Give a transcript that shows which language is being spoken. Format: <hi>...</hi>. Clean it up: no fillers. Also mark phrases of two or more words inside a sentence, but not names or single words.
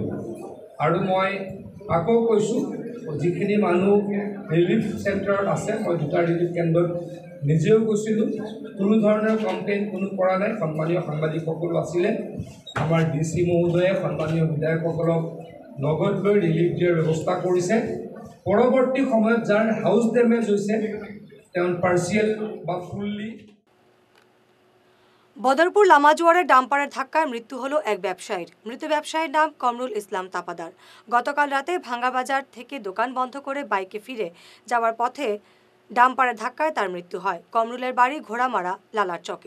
<as>আৰু মই আকৌ কৈছোঁ, যিখিনি মানুহ</as> <en>relief centreত</en> <as>আছে, মই 2টা ৰিলিফ কেন্দ্ৰত নিজেও গৈছিলোঁ, কোনো ধৰণৰ কমপ্লেইন কোনো কৰা নাই। সন্মানীয় সাংবাদিকসকলো আছিলে। আমাৰ DC মহোদয়ে সন্মানীয় বিধায়কসকলক নগদ লৈ ৰিলিফ দিয়াৰ ব্যৱস্থা কৰিছে। পৰৱৰ্তী সময়ত যাৰ</as> <en>house damage</en> <as>হৈছে তেওঁ পাৰ্চিয়েল বা ফুল্লি।</as> <bn>বদরপুর লামাজুয়ারে ডাম্পারের ধাক্কায় মৃত্যু হলো এক ব্যবসায়ীর। মৃত ব্যবসায়ীর নাম কমরুল ইসলাম তাপাদার। গতকাল রাতে ভাঙ্গা বাজার থেকে দোকান বন্ধ করে বাইকে ফিরে যাওয়ার পথে ডাম্পারের ধাক্কায় তার মৃত্যু হয়। কমরুলের বাড়ি ঘোড়ামারা লালার চকে।</bn>